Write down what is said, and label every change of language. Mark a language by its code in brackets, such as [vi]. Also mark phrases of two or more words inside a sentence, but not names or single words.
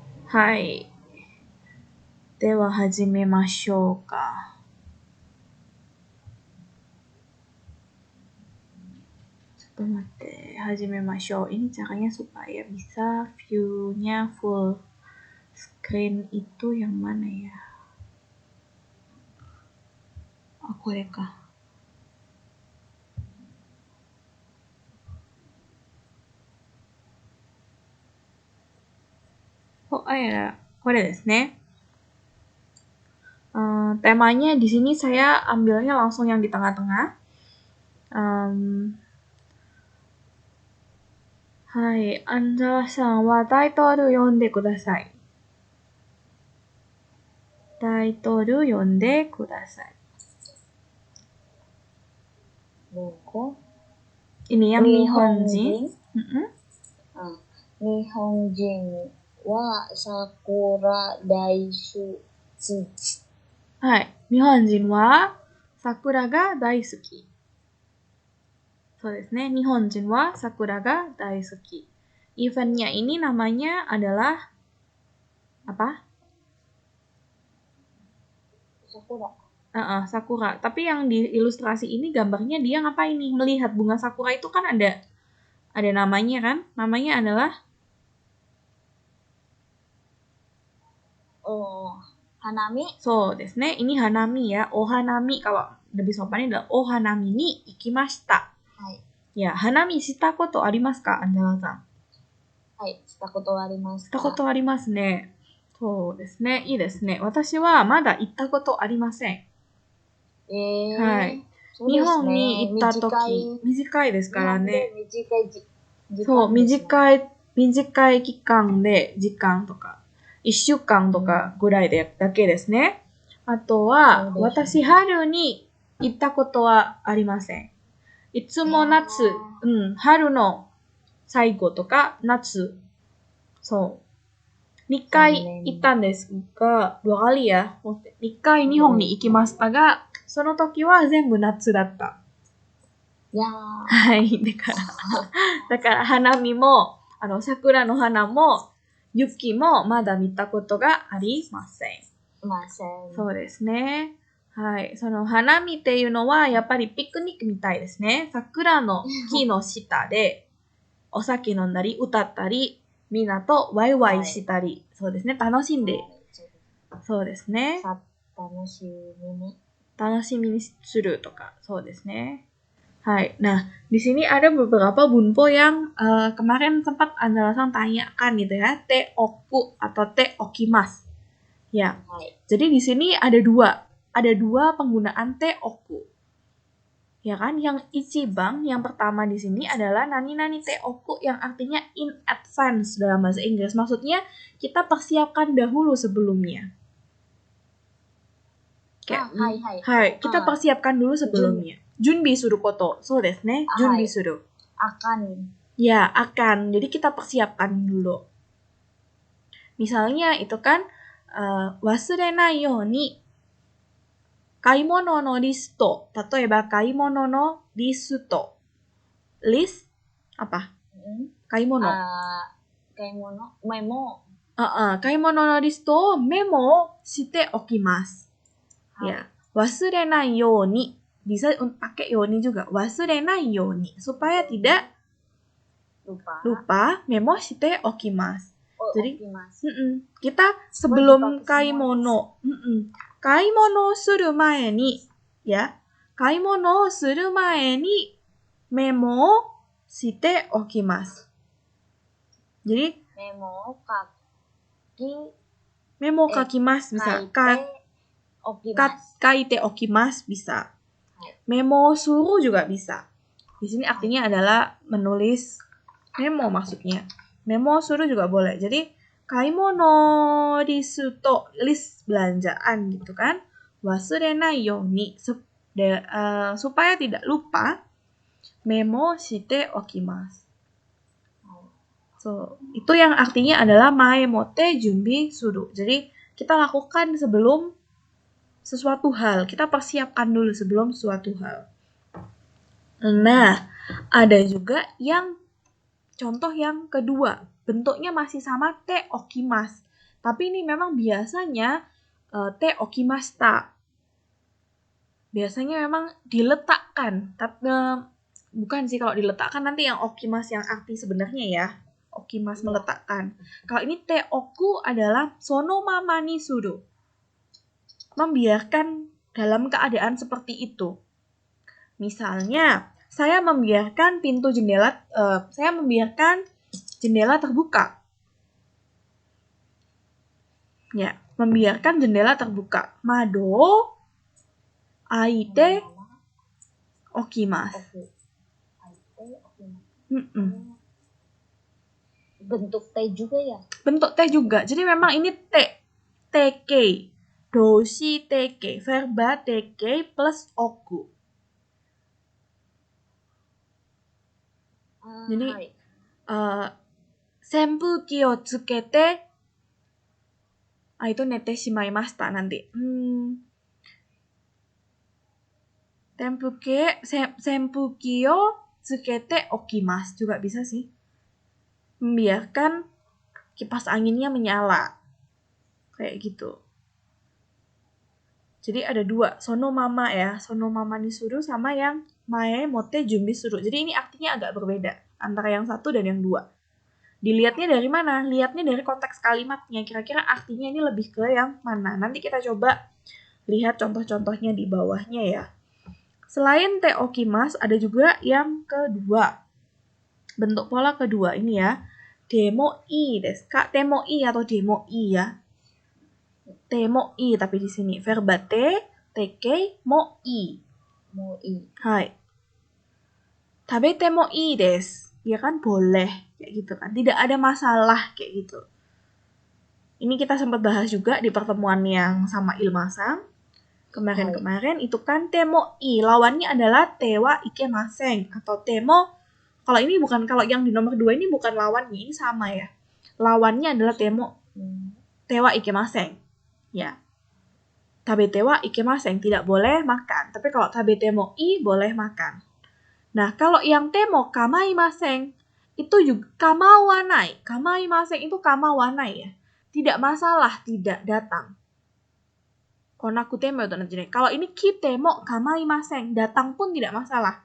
[ja] はい。では始めましょうか。ちょっと待って、始めましょう。 [id] Ini caranya supaya bisa view-nya full screen itu yang mana ya? Oh, [ja] これか。 [id] Oh, ya, [ja] これですね。 [id] temanya di sini saya ambilnya langsung yang di tengah-tengah. [ja] はい、アンジャーさんはタイトル読んでください。タイトル読んでください。Ini yang Nihonjin. 日本人は桜大好き. はい。日本人は桜が大好き。そうですね。日本人は桜が大好き。 [id] Eventnya ini namanya adalah apa? [ja] Sakura. [id] Tapi yang di ilustrasi ini gambarnya dia ngapain nih? Melihat bunga sakura itu kan ada namanya kan? Namanya adalah Hanami. [ja] そうですね. [id] Ini hanami ya. Ohanami kalau lebih sopannya adalah [ja] お花見に行きました. [id] Ya, [ja] 花見したことありますか, Anjala-san? はい、したことはありますか？したことありますね。そうですね。いいですね。私はまだ行ったことありません。はい。日本に行ったとき、短いですからね。そう、短い期間で、時間とか、1週間とかぐらいでだけですね。あとは、私、春に行ったことはありません。いつも夏、春の最後とか、夏、そう。2回行ったんですが、 [id] 2kali ya。 [ja] 1 回日本に行きましたが、その時は全部夏だった。はい。だから花見も、桜の花も、雪もまだ見たことがありません。そうですね。はい。その花見っていうのは、やっぱりピクニックみたいですね。桜の木の下で、お酒飲んだり、歌ったり、みんなとワイワイしたり、そうですね。楽しんで、そうですね。楽しみにするとか、そうですね。 [id] Hai, nah di sini ada beberapa bunpo yang kemarin sempat Anjala-san tanyakan gitu ya, [ja] ておく atau ておきます. [id] Ya, jadi di sini ada dua penggunaan [ja] ておく. [id] Ya kan, yang ichibang yang pertama di sini adalah [ja] 何々ておく [id] yang artinya [en] in advance [id] dalam bahasa Inggris. Maksudnya kita persiapkan dahulu sebelumnya. Hai, kita persiapkan dulu sebelumnya. [ja] 準備すること. そうですね。準備する. [id] Akan. Ya, akan. Jadi kita persiapkan dulu. Misalnya itu kan [ja] 忘れないように買い物のリスト. 例えば買い物のリスト. [id] List apa? [ja] Kaimono. 買い物メモ. 買い物のリストメモしておきます. Ya, 忘れないように. [id] Bisa pakai yoni juga. [ja] 忘れないように. [id] Supaya tidak lupa [ja] メモしておきます. [id] Jadi, kita sebelum kaimono. [ja] 買い物する前に. Ya. 買い物する前にメモしておきます. [id] Jadi, [ja] メモ書きます [id] bisa. [ja] 書いておきます [id] bisa. [ja] メモする [id] juga bisa. Di sini artinya adalah menulis memo maksudnya. [ja] メモする [id] juga boleh. Jadi [ja] 買い物です [id] to list belanjaan gitu kan. [ja] 忘れないように [id] supaya tidak lupa [ja] メモしておきます. [id] So, itu yang artinya adalah [ja] 前もって準備する. [id] Jadi kita lakukan sebelum sesuatu hal. Kita persiapkan dulu sebelum suatu hal. Nah, ada juga yang contoh yang kedua. Bentuknya masih sama [ja] ておきます. [id] Tapi ini memang biasanya [ja] ておきました. [id] Biasanya memang diletakkan. Tapi bukan sih, kalau diletakkan nanti yang okimas yang arti sebenarnya ya. Okimas meletakkan. Kalau ini [ja] ておく [id] adalah [ja] そのままにする. [id] Membiarkan dalam keadaan seperti itu. Misalnya, saya membiarkan jendela terbuka. Ya, membiarkan jendela terbuka. [ja] 窓開いておきます. [id] Bentuk T juga ya? Bentuk T juga. Jadi memang ini T. TK. Doshi TK. Verba TK plus oku. Jadi, [ja] 扇風機をつけて, itu 寝てしまいました nanti. 扇風機をつけておきます [id] juga bisa sih. Membiarkan kipas anginnya menyala. Kayak gitu. Jadi ada dua, [ja] そのまま [id] ya, [ja] そのままにする [id] sama yang [ja] 前もって準備する. [id] Jadi ini artinya agak berbeda antara yang satu dan yang dua. Dilihatnya dari mana? Lihatnya dari konteks kalimatnya. Kira-kira artinya ini lebih ke yang mana? Nanti kita coba lihat contoh-contohnya di bawahnya ya. Selain [ja] ておきます, [id] ada juga yang kedua. Bentuk pola kedua ini ya. [ja] でもいいです. Kak, でもいい atau でもいい ya. でもいい [id] tapi di sini verba te, teke, [ja] もいい. もいい. はい。食べてもいいです. [id] Ya kan boleh kayak gitu kan. Tidak ada masalah kayak gitu. Ini kita sempat bahas juga di pertemuan yang sama Ilmasang. Kemarin itu kan [ja] てもいい. [id] Lawannya adalah [ja] てはいけません [id] atau temo. Kalau ini bukan, kalau yang di nomor 2 ini bukan lawannya, ini sama ya. Lawannya adalah [ja] てはいけません. [id] Ya. [ja] 食べてはいけません, [id] tidak boleh makan. Tapi kalau [ja] 食べてもいい [id] boleh makan. Nah, kalau yang [ja] ても構いません [id] itu juga kamawanai. Kamaimaseng itu kamawanai ya. Tidak masalah tidak datang. [ja] 来なくても [id] itu nanti. Kalau ini [ja] 来ても構いません, [id] datang pun tidak masalah.